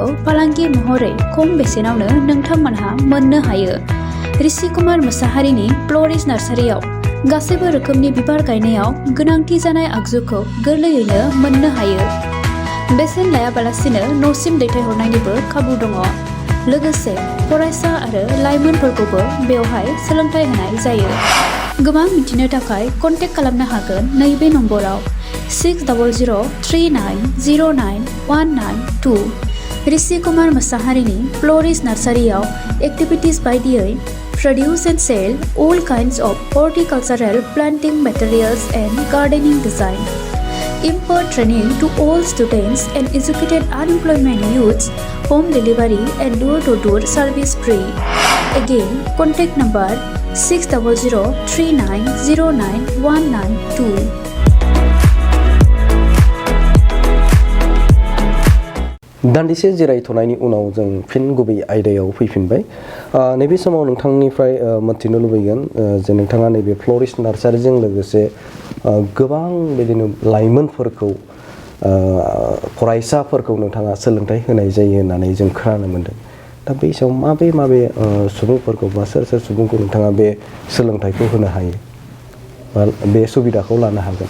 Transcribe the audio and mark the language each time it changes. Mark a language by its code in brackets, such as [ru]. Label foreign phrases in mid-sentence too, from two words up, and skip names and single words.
[brx] फालांगि महरै खम बेसेनावनो नोंथांमोनहा मोननो हायो ऋषि कुमार मोसाहारिनि [en] florist nursery-ao [brx] गासैबो रोखोमनि बिबार गायनायाव गोनांथि जानाय आगजुखौ गोरलैयैनो मोननो हायो बेसेन लायाबालासिनो न'सिम दैथायहरनायनिबो खाबु दङ लोगोसे फरायसा आरो लाइमोनफोरखौबो बेवहाय सोलोंथाइ होनाय जायो गोबां मिथिनो थाखाय कन्टेक्ट खालामनो हागोन नैबे नम्बराव [en] 6003099192 [brx] ऋषि कुमार मोसाहारिनि फ्ल'रिस्ट नार्सारियाव एक्टिभिटिज बायदियै [en] produce and sell all kinds of horticultural planting materials and gardening design. Impart training to all students and educated unemployment youths, home delivery and door-to-door service free. Again, contact number 6003909192. [brx] दान्दिसे जिरायथ'नायनि उनाव जों फिन गुबै आयदायाव फैफिनबाय नैबे समाव नोंथांनिफ्राय मोनथिनो लुबैगोन जे नोंथाङा नैबे [en] florist nursery-jong [brx] लोगोसे गोबां बिदिनो लाइमोनफोरखौ फरायसाफोरखौ नोंथाङा सोलोंथाइ होनाय जायो होननानै जों खोनानो मोन्दों दा बै समाव माबे सुबुंफोरखौ बा सोर सुबुंखौ नोंथाङा बे सोलोंथाइखौ होनो हायो बा बे सुबिदाखौ लानो हागोन